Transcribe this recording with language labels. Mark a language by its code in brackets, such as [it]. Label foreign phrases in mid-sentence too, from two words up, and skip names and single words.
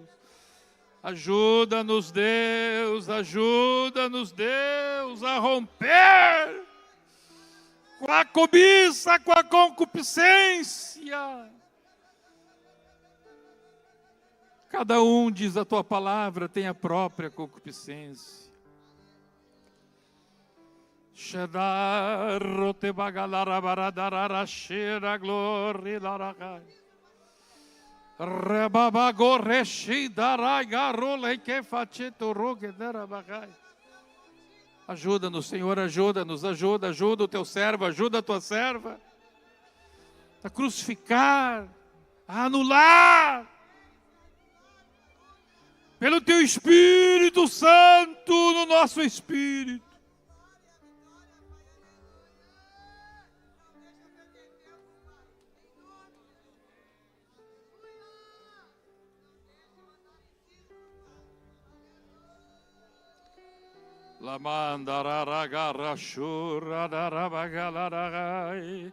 [pt] Ajuda-nos, Deus, ajuda-nos, Deus, a romper com a cobiça, com a concupiscência. Cada um, diz a tua palavra, tem a própria concupiscência. Shedarote bagalarabaradarashira glori laragai. Ajuda-nos, Senhor, ajuda-nos, ajuda o teu servo, ajuda a tua serva a crucificar, a anular, pelo teu Espírito Santo no nosso espírito. La mandararagarra shura darabagalarai.